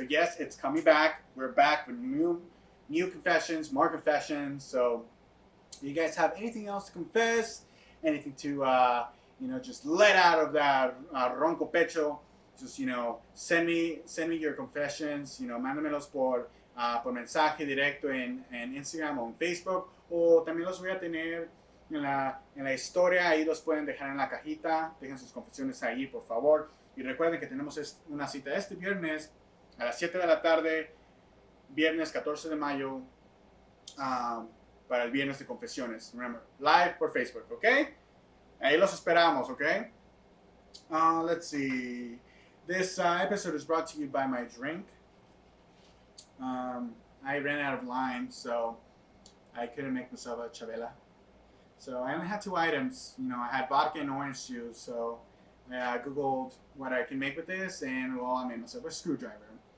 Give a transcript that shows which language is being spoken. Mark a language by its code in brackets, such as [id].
[en] So yes, it's coming back. We're back with new confessions, more confessions. So if you guys have anything else to confess, anything to just let out of that [es] ronco pecho, [en] just send me your confessions. [es] Mándamelos por mensaje directo en Instagram o en Facebook, o también los voy a tener en la historia. Ahí los pueden dejar en la cajita. Dejen sus confesiones ahí, por favor. Y recuerden que tenemos una cita este viernes a las 7 de la tarde, viernes 14 de mayo, para el viernes de confesiones. [en] Remember, live [es] por Facebook, ¿ok? Ahí los esperamos, ¿ok? [en] Let's see. This episode is brought to you by my drink. I ran out of lime, so I couldn't make myself a chavela. So I only had 2 items. I had vodka and orange juice. So I Googled what I can make with this, and I made myself a screwdriver.